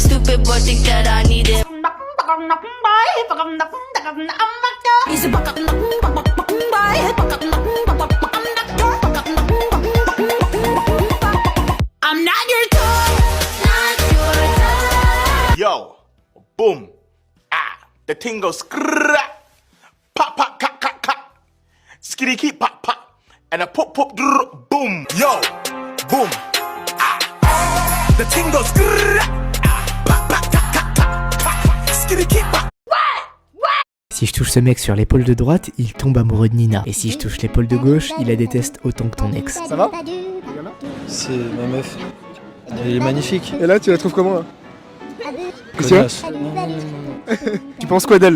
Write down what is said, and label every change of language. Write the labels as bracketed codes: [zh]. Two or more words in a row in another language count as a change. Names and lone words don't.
[en] Stupid boy think that I need it. I'm not your toy, not your toy. Yo, boom, the thing goes skrrrra, pop, pop, ka, ka, ka, skitty keep pop, pop, and a pop, pop, drrr, boom. Yo, boom, the thing goes skrrrra, pop, pop, ka, ka, ka, ka, skitty keep pop. [fr] Si je touche ce mec sur l'épaule de droite, il tombe amoureux de Nina. Et si je touche l'épaule de gauche, il la déteste autant que ton ex. Ça va? C'est ma meuf. Elle est magnifique. Et là, tu la trouves comment là? Qu'est-ce qu'il y a? Tu penses quoi d'elle là?